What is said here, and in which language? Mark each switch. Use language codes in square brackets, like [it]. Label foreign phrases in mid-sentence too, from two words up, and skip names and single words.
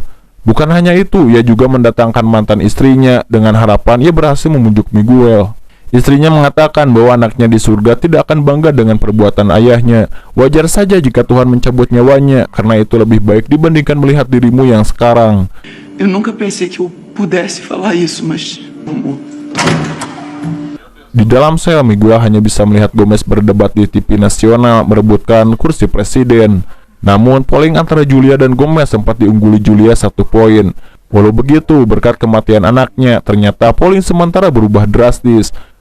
[id] Bukan hanya itu, ia juga mendatangkan mantan istrinya dengan harapan ia berhasil membujuk Miguel. Istrinya mengatakan bahwa anaknya di surga tidak akan bangga dengan perbuatan ayahnya. Wajar saja jika Tuhan mencabut nyawanya, karena itu lebih baik dibandingkan melihat dirimu yang sekarang. [pt] Eu nunca pensei que eu pudesse falar isso, mas amor. [id] Di dalam sel, Miguel hanya bisa melihat Gomez berdebat di TV nasional merebutkan kursi presiden. Namun, polling antara Julia dan Gomez sempat diungguli Julia 1 poin. Walau begitu, berkat kematian anaknya, ternyata polling sementara berubah drastis.